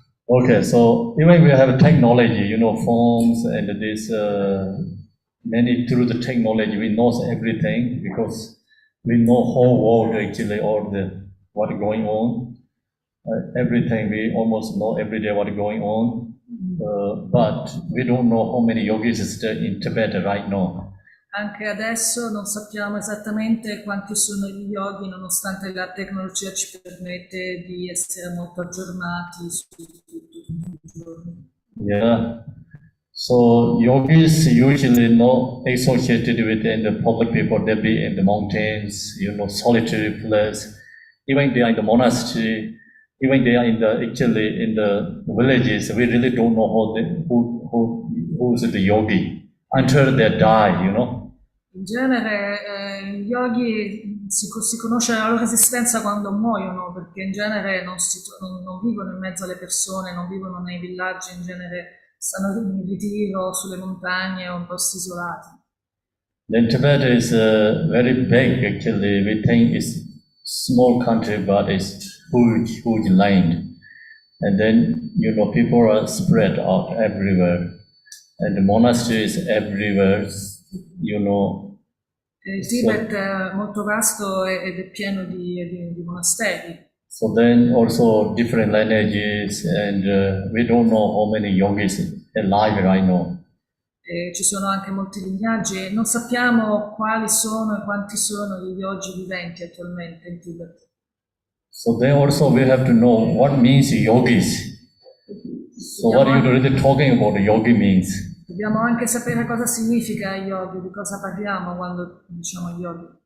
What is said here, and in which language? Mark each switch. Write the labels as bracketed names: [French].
[English] Okay, so even we have technology, phones and this, many through the technology, we know everything because we know whole world actually, all what going on. Everything, we almost know every day what going on. But we don't know how many yogis is there in Tibet right now. [Italian] Anche adesso non sappiamo esattamente quanti sono gli yogi, nonostante la tecnologia ci permette di essere molto aggiornati su tutto tutti i giorni. Yeah. [English] So yogis usually not associated with the public people, they be in the mountains, solitary place. even they are in the monastery, even they are actually in the villages, we really don't know who's the yogi until they die, you know. [Italian] In genere gli yogi si conosce la loro esistenza quando muoiono, perché in genere non vivono in mezzo alle persone, non vivono nei villaggi, in genere stanno in ritiro sulle montagne o in posti isolati. [English] Then Tibet is very big actually. We think it's small country, but it's huge land. And then, you know, people are spread out everywhere. And the monasteries everywhere, you know. [Italian] Il Tibet è molto vasto ed è pieno di monasteri. [English] So then also different lineages, and we don't know how many yogis alive right now. [Italian] Ci sono anche molti lignaggi e non sappiamo quali sono e quanti sono gli yogi viventi attualmente in Tibet. [English] So then also we have to know what means yogis. So what are you really talking about yogi means? [Italian] Dobbiamo anche sapere cosa significa yogi, di cosa parliamo quando diciamo yogi.